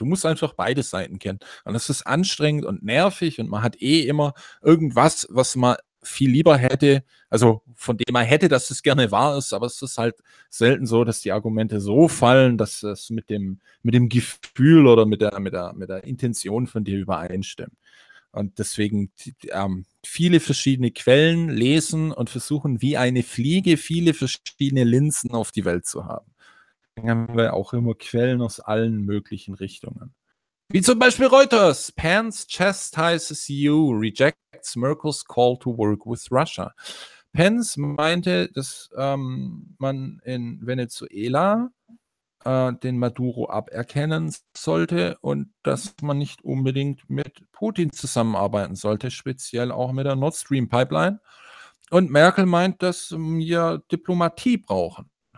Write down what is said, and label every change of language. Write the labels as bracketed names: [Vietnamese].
[German] Du musst einfach beide Seiten kennen. Und das ist anstrengend und nervig und man hat eh immer irgendwas, was man viel lieber hätte, also von dem man hätte, dass es gerne wahr ist, aber es ist halt selten so, dass die Argumente so fallen, dass es mit dem Gefühl oder mit der Intention von dir übereinstimmt. Und deswegen viele verschiedene Quellen lesen und versuchen, wie eine Fliege viele verschiedene Linsen auf die Welt zu haben. Dann haben wir auch immer Quellen aus allen möglichen Richtungen. Wie zum Beispiel Reuters. [English] Pence chastises EU, rejects Merkel's call to work with Russia. [German] Pence meinte, dass man in Venezuela den Maduro aberkennen sollte und dass man nicht unbedingt mit Putin zusammenarbeiten sollte, speziell auch mit der Nord Stream Pipeline. Und Merkel meint, dass wir Diplomatie brauchen.